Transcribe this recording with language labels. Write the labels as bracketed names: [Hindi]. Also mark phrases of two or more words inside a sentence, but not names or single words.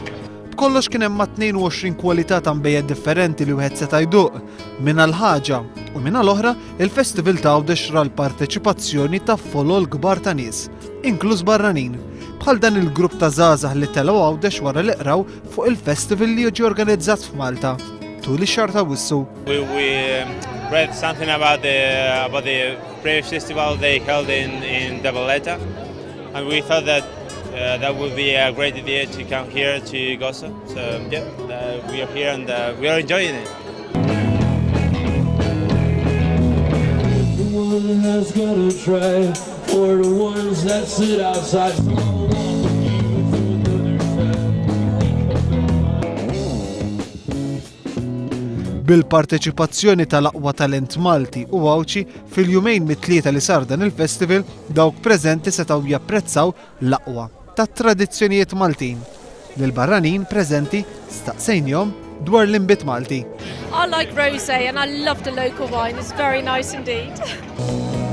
[Maltese] Kollox kien hemm 22 kwalità ta' mbejjed differenti li wieħed seta' jduq. Minha l-ħaġa u minha l-oħra, il-festival tawdex ra l-parteċipazzjoni ta' folol kbar ta' nies, inkluż barranin. Bħal dan il-grupp ta' żgħażagħ li telgħu għawdex wara li qraw fuq il-festival li jiġi organizzat f'Malta. Tul ix-xahar ta' Wissu. [English] We read something about the previous festival they held in Valletta, and we thought that that would be a great idea to come here to Goza. So yeah, we are here and we are enjoying it. Everyone has got to try for the ones that sit outside. [Maltese] Bil-parteċipazzjoni tal-aqwa talent Malti u Awċi fil-jumejn mit-tlieta li sar dan il-festival, dawk preżenti setgħu japprezzaw l-aqwa tat-tradizzjonijiet Maltin. Lil-barranin preżenti staqsejnihom dwar l-inbit Malti. [English] I like rosé and I love the local wine. It's very nice indeed.